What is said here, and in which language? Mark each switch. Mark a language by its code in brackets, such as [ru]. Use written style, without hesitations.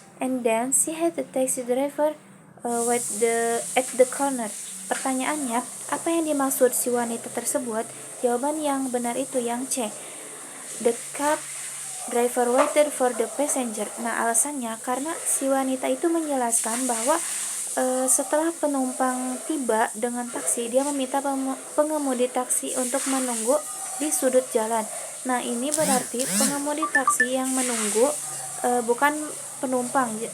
[en] And then she had the taxi driver wait at the corner. [id] Pertanyaannya, apa yang dimaksud si wanita tersebut? Jawaban yang benar itu yang C. [en] The cab driver waited for the passenger. [id] Nah, alasannya karena si wanita itu menjelaskan bahwa setelah penumpang tiba dengan taksi, dia meminta pengemudi taksi untuk menunggu di sudut jalan. Nah, ini berarti pengemudi taksi yang menunggu bukan penumpang.